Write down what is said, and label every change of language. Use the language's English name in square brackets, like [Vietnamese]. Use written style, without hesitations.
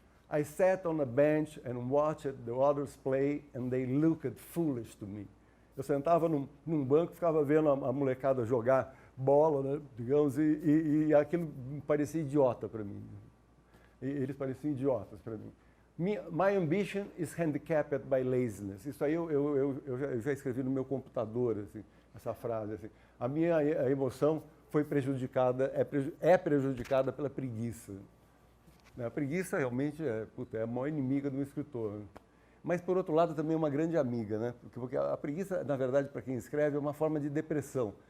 [English] I sat on a bench and watched the others play and they looked foolish to me. [Portuguese] Eu sentava num banco, ficava vendo a molecada jogar bola, né, digamos, e aquilo parecia idiota para mim. Eles pareciam idiotas para mim. [English] My ambition is handicapped by laziness. [Portuguese] Isso aí eu já escrevi no meu computador, assim, essa frase. Assim. A minha emoção foi prejudicada, é prejudicada pela preguiça. A preguiça realmente é a maior inimiga do escritor. Né? Mas, por outro lado, também é uma grande amiga, né? Porque a preguiça, na verdade, para quem escreve, é uma forma de depressão.